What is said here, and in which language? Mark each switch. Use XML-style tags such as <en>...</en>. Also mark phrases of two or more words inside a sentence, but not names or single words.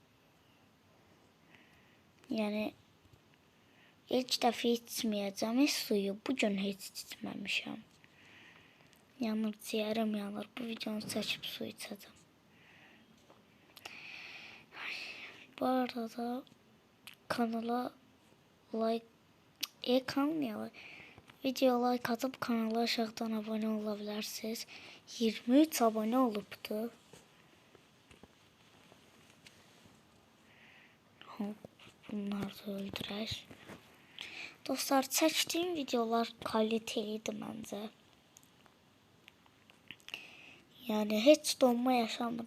<az>Yəni, ilk dəfə içməyəcəm suyu. Bugün heç içməmişəm. Yanır, ciyərim yanır. Bu videonu çəkib su içəcəm. Bu arada kanala like...</az> <tr>Video like atıp kanala aşağıdan abone olabilirsiniz.</tr> <az>23 abone olubdu. Bunları da öldürək. Dostlar, çəkdiyim videolar kaliteliydi məncə. Yəni heç donma yaşanmır.</az>